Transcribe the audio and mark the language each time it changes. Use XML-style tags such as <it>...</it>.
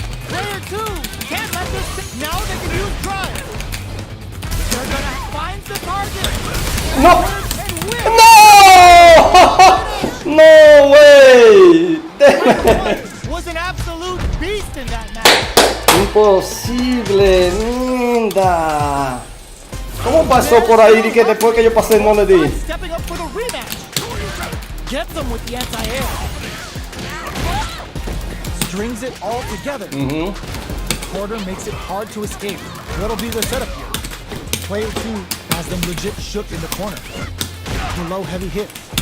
<en>Player two can't let this sit. Now they can use drive. They're gonna find the target. No. And win. No. No way. Was an absolute beast in that match.</en> <es>Imposible, linda. ¿Cómo pasó por ahí y que después que yo pasé no le di?</es> <en>Stepping up for the rematch. Gets them with the anti-air. Strings it all together. Quarter makes it hard to escape. What'll be the setup here? Player two has them legit shook in the corner. Below heavy hits.</en>